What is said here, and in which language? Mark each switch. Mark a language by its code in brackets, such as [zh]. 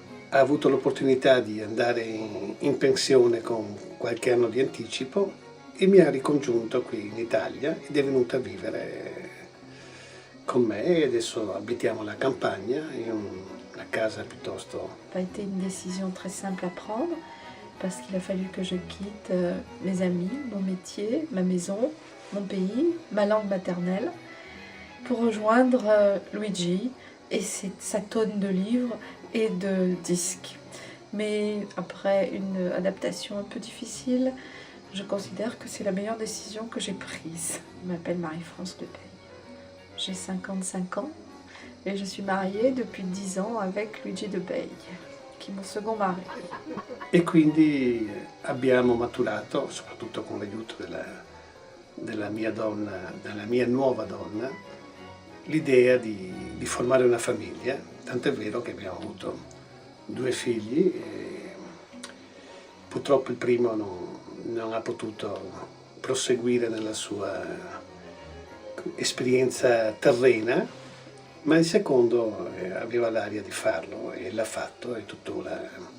[it] Ha avuto l'opportunità di andare in pensione con qualche anno di anticipo e mi ha ricongiunto qui in Italia ed è venuta a vivere con me e adesso abitiamo la campagna in una casa piuttosto... [fr] Ça a été une décision très simple à prendre parce qu'il a fallu que je quitte mes amis, mon métier, ma maison, mon pays, ma langue maternelle pour rejoindre Luigi et sa tonne de livres et de disques. Mais après une adaptation un peu difficile, je considère que c'est la meilleure décision que j'ai prise. Je m'appelle Marie-France De Bei. J'ai 55 ans et je suis mariée depuis 10 ans avec Luigi De Bei, qui est mon second mari. [it] E quindi abbiamo maturato, soprattutto con l'aiuto della mia donna, della mia nuova donna, l'idea di formare una famiglia, tant'è vero che abbiamo avuto 2 figli e purtroppo il primo non ha potuto proseguire nella sua esperienza terrena, ma il secondo aveva l'aria di farlo e l'ha fatto e tuttora.